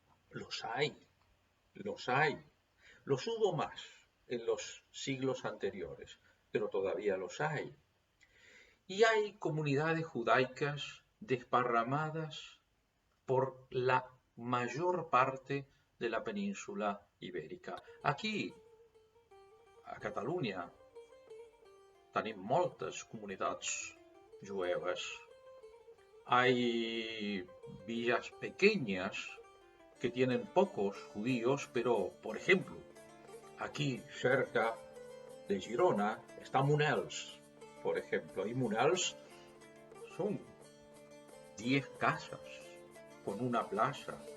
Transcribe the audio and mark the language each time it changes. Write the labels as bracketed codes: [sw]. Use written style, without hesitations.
[es] Los hay, los hay. Los hubo más en los siglos anteriores, pero todavía los hay. Y hay comunidades judaicas desparramadas por la mayor parte de la península ibèrica. [ca] Aquí, a Catalunya, tenim moltes comunitats jueves. [es] Hay villas pequeñas que tienen pocos judíos, pero, por ejemplo, aquí cerca de Girona está Monels, por ejemplo. Y Monels son 10 casas con una plaza.